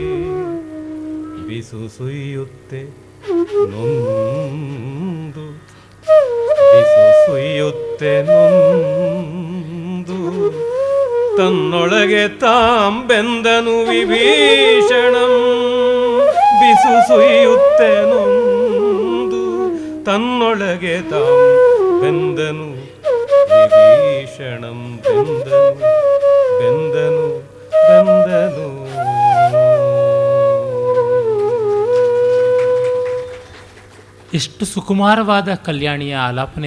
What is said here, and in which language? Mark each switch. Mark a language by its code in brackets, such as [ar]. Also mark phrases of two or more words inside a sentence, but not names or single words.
[kn] ಬಿಸು ಸುಯ್ಯುತ್ತೆ ನೊಂದು ಬಿಸು ಸುಯ್ಯುತ್ತೆ ನೊಂದು ತನ್ನೊಳಗೆ ತಾಂಬೆಂದನು ವಿಭೀಷಣಂ. ಬಿಸು ಸುಯ್ಯುತ್ತೆ ನೊಂದು ತನ್ನೊಳಗೆ ತಾಂಬೆಂದನು ವಿಭೀಷಣಂ. ಬೆಂದನು ಬೆಂದನು ಬೆಂದನು. ಎಷ್ಟು ಸುಕುಮಾರವಾದ ಕಲ್ಯಾಣಿಯ ಆಲಾಪನೆ.